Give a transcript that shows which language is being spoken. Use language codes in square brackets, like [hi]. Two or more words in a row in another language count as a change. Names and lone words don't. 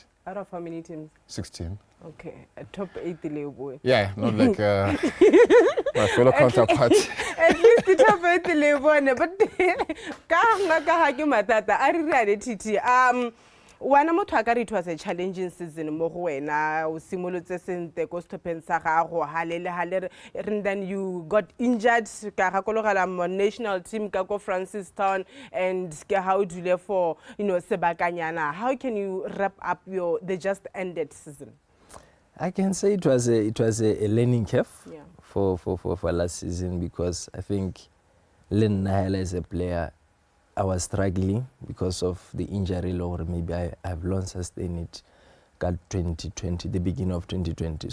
[en] Out of how many teams? 16. Okay, a top 8 boy. Yeah, not like my fellow counterparts. At least the top 8 boy, but [tn] Wana mo thaka [en] it was a challenging season [tn] mo go wena o simolotse sente ko stopeng sa gago halele [en] and then you got injured [tn] ka ga kologela mo [en] national team [tn] ka ko Francistown and ke how dule for sebakanyana. [en] How can you wrap up the just ended season? I can say it was a learning curve for last season because I think Len Nahel as a player I was struggling because of the injury or maybe I've long sustained it got 2020, the beginning of 2020.